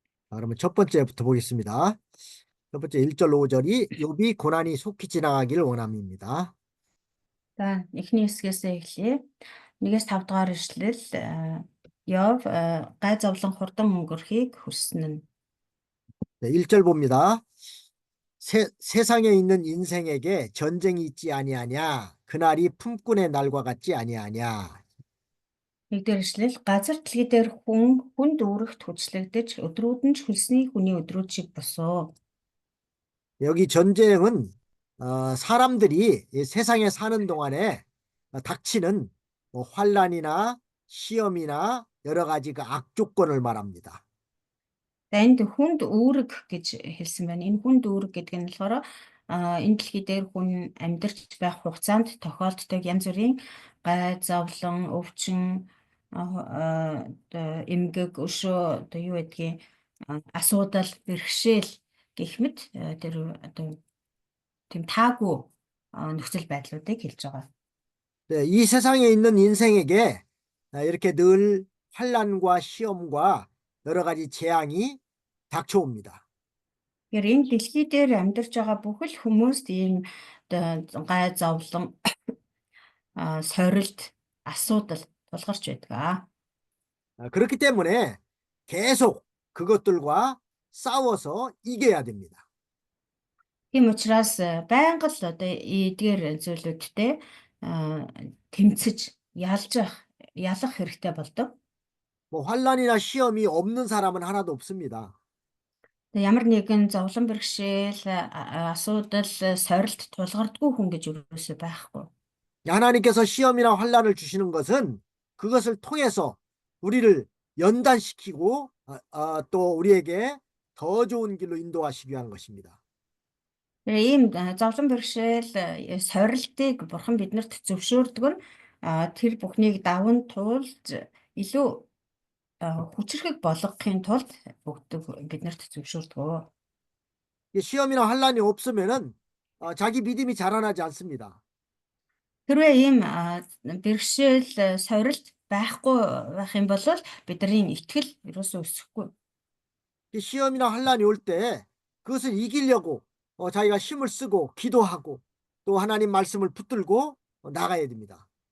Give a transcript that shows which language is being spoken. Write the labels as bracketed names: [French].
[Korean] 그러면 첫 번째부터 보겠습니다. 첫 번째 1절 5절이 욥이 고난이 속히 지나가길 원함입니다. [Mongolian] За эхний хэсгээс эхлэе. 1-5 дугаар ишлэл Йов гай зовлон хурдан өнгөрөхийг хүссэн нь. [Korean] 네, 1절 봅니다. 세상에 있는 인생에게 전쟁이 있지 아니하냐? 그날이 품꾼의 날과 같지 아니하냐? [Mongolian] Нэгдүгээр ишлэл газар дэлхий дээр хүнд үүрэгт хүчлэгдэж өдрүүд нь ч хөлсний хүний өдрүүд шиг босоо. [Korean] 여기 전쟁은 사람들이 이 세상에 사는 동안에 닥치는 뭐 환란이나 시험이나 여러 가지 그 악조건을 말합니다. [Mongolian] За энд хүнд үүрэг гэж хэлсэн байна. Энэ хүнд үүрэг гэдэг нь болохоор энэ дэлхий дээр хүн амьдарч байх хугацаанд тохиолддог янз бүрийн гай зовлон, өвчин, эмгэг, өшөө одоо юу гэдгийг асуудал, бэрхшээл гэх мэт тэр одоо тийм таагүй нөхцөл байдлуудыг хэлж байгаа. [Korean] 네, 이 세상에 있는 인생에게 이렇게 늘 환란과 시험과 여러 가지 재앙이 닥쳐옵니다. [Mongolian] Тэгэхээр энэ дэлхий дээр амьдарч байгаа бүхэл хүмүүст ийм гай зовлон, сорилт, асуудал тулгарч байдаг. [Korean] 그렇기 때문에 계속 그것들과 싸워서 이겨야 됩니다. [Mongolian] Тийм учраас байнга л одоо эдгээр зүйлүүдтэй тэмцэж ялах хэрэгтэй болдог. [Korean] 뭐 환란이나 시험이 없는 사람은 하나도 없습니다. [Mongolian] Ямар нэгэн зовлон бэрхшээл, асуудал, сорилт тулгардгүй хүн гэж юусоо байхгүй. [Korean] 하나님께서 시험이나 환란을 주시는 것은 그것을 통해서 우리를 연단시키고 또 우리에게 더 좋은 길로 인도하시기 위한 것입니다. [Mongolian] Ийм зовлон бэрхшээл, сорилтыг Бурхан биднэрт зөвшөөрдөг нь тэр бүхнийг даван туулж илүү хүчрхэг болгохын тулд биднэрт зөвшөөрдөг. [Korean] 시험이나 환란이 없으면은 자기 믿음이 자라나지 않습니다. [Mongolian] Хэрвээ ийм бэрхшээл, сорилт байхгүй байх юм бол бидний итгэл ерөөсөө өсөхгүй. [Korean] 시험이나 환란이 올 때 그것을 이기려고 자기가 힘을 쓰고 기도하고 또 하나님 말씀을 붙들고 나가야 됩니다.